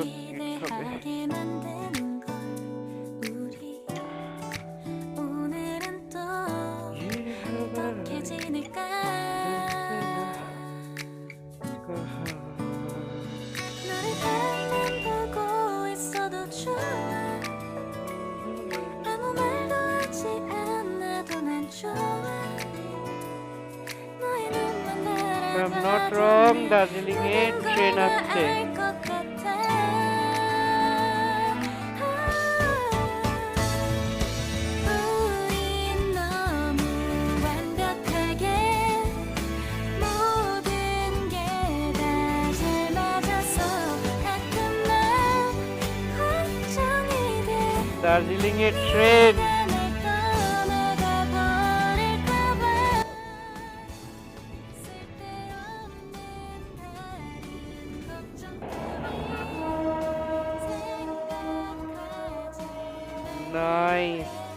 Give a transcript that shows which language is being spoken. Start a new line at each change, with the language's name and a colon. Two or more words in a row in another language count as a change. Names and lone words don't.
Korean: 기대하게 만드는 걸 우리 오늘은 또 어떻게 지낼까 너를 바라만 보고 있어도 좋아 아무 말도 하지 않아도 난 좋아 너의 눈만
English: If I'm not wrong, Darjeeling
Bangla: এ ট্রেন আসছে।
Korean: 우린 너무 완벽하게 모든 게 다 잘 맞아서 가끔 난 걱정이 돼
Bangla: দার্জিলিং এর ট্রেন।
Korean: 날 떠나가 버릴까 봐 쓸데없는 다른 걱정 생각하지
English: নাইস।